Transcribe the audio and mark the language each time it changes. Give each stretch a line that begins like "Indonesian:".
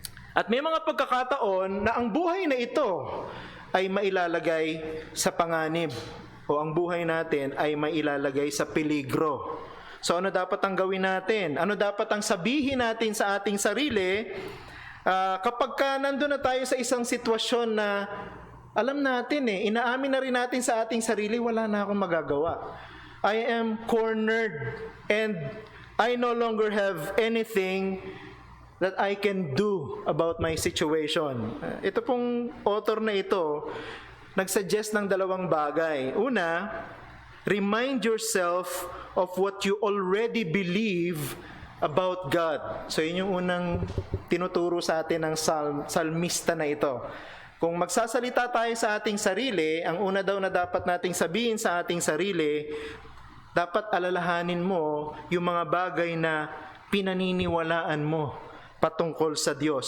Filipino: At may mga pagkakataon na ang buhay na ito ay mailalagay sa panganib o ang buhay natin ay mailalagay sa peligro. So ano dapat ang gawin natin? Ano dapat ang sabihin natin sa ating sarili kapag nandun na tayo sa isang sitwasyon na alam natin inaamin na rin natin sa ating sarili, wala na akong magagawa.
English: I am cornered and I no longer have anything that I can do about my situation.
Filipino: Ito pong author na ito, nagsuggest ng dalawang bagay.
English: Una, remind yourself of what you already believe about God.
Filipino: So yun yung unang tinuturo sa atin ng salmista na ito. Kung magsasalita tayo sa ating sarili, ang una daw na dapat nating sabihin sa ating sarili, dapat alalahanin mo yung mga bagay na pinaniniwalaan mo patungkol sa Diyos.